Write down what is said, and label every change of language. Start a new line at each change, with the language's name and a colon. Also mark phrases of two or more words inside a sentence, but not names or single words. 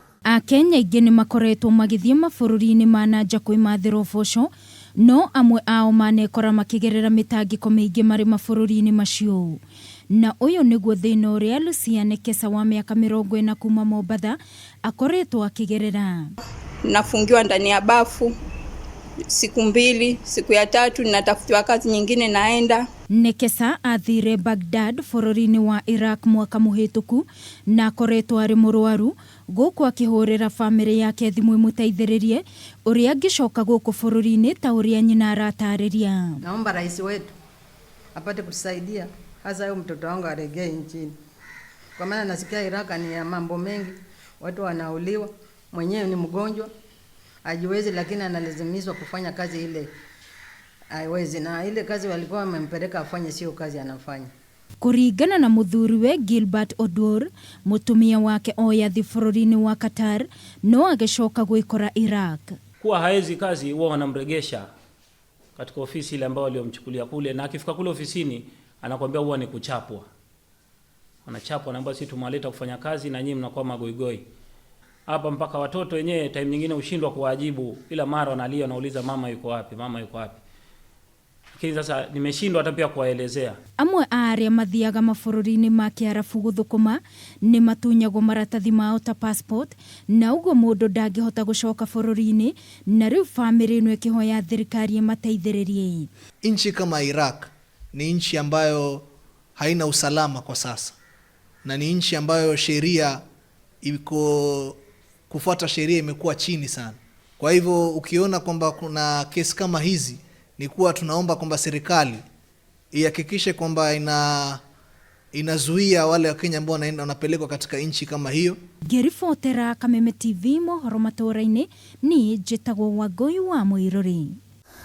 Kikuyu: Akenya aingĩ nĩ makoretwo magĩthiĩ mabũrũri-inĩ ma nanja kwĩmathĩra ũboco, no amwe ao manekora makĩgerera mĩtangĩko mĩingĩ marĩ mabũrũri-inĩ macio. Na ũyũ nĩguo thĩna ũrĩa Lucia Nekesa wa miaka 40 kuuma Mombasa akoretwo akĩgerera.
Swahili: Nafungiwa ndani ya bafu siku 2, siku ya 3 ninatafutiwa kazi nyingine naenda.
Kikuyu: Nekesa athiire Bagdad bũrũri-inĩ wa Iraq mwaka muhituku na akoretwo arĩ murwaru, guku akihurira family yake thimũ imateithiririe, uria angicoka guku bũrũri-inĩ ta uria nyina aratarĩria.
Swahili: Naomba rais wetu apate kutusaidia, hasa huyo mtoto wangu aregee nchini. Kwa maana nasikia Iraq ni ya mambo mengi, watu wanauliwa, mwenyewe ni mgonjwa, hajiwezi lakini analazimishwa kufanya kazi ile. Haiwezi, na ile kazi walikuwa wamempeleka afanye sio kazi anafanya.
Kikuyu: Kuringana na muthuriwe Gilbert Odur, mutumia wake oyathi bũrũri-inĩ wa Qatar, no agicoka gwikora Iraq.
Swahili: Kuwa haezi kazi huwa wanamregesha katika ofisi ile ambayo waliomchukulia kule, na akifika kule ofisini anakuambia huwa ni kuchapwa. Anachapwa, anaambia sisi tumewaleta kufanya kazi na nyinyi mnakuwa magoigoi. Hapa mpaka watoto wenyewe time nyingine ushindwa kuwajibu, ila mara wanalia wanauliza mama yuko wapi, mama yuko wapi. Lakini sasa nimeshindwa hata pia kuwaelezea.
Kikuyu: Amwe aria mathiaga mabũrũri-inĩ ma Kiarabu guthukuma nĩ matunyagwo maratathi mao ta passport, na uguo mũndũ ndangĩhota gũcoka bũrũri-inĩ, na rĩu family ĩno ĩkĩhoya thirikari imateithiririe.
Swahili: Nchi kama Iraq ni nchi ambayo haina usalama kwa sasa, na ni nchi ambayo sheria kufuata sheria imekuwa chini sana. Kwa hivyo ukiona kwamba kuna kesi kama hizi, ni kuwa tunaomba kwamba serikali ihakikishe kwamba inazuia wale wa Kenya ambao wanapelekwa katika nchi kama hiyo.
Kikuyu: Ngĩribotera Kameme TV mohoro matũra-inĩ, ni njĩtagwo Wangui wa Muiruri.